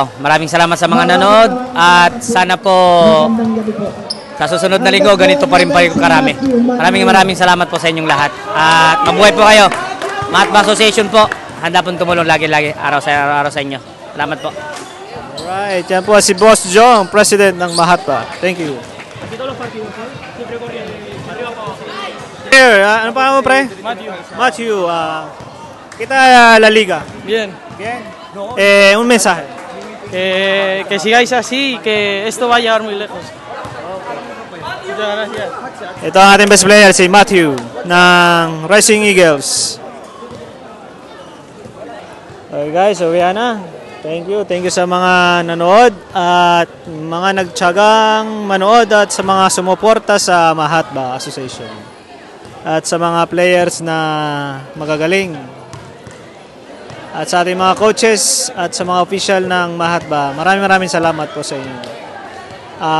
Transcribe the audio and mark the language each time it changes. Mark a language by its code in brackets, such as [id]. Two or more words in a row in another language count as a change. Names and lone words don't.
[tl] Maraming salamat sa mga nanood at sana po sa susunod na linggo ganito pa rin karami. Maraming salamat po sa inyong lahat. At mabuhay po kayo. Mahatma Association po, handa pong tumulong lagi-lagi araw sa inyo. Salamat po. Alright, yan po si Boss Jong, President ng Mahatma. [en] Thank you. Here, [tl] ano pa mo, pre? Matthew. Kita La Liga. [es] Bien, Bien. Un mensaje. que sigáis así, que esto va a llegar muy lejos. Muchas gracias. [tl] Ito ang ating [en] best player, [tl] si Matthew ng Rising Eagles. [en] Okay guys, [tl] uwi na. [en] Thank you [tl] sa mga nanood at mga nagtiyagang manood at sa mga sumuporta sa Mahatma Association. At sa mga players na magagaling. At sa ating mga coaches at sa mga official ng Mahatma, maraming salamat po sa inyo.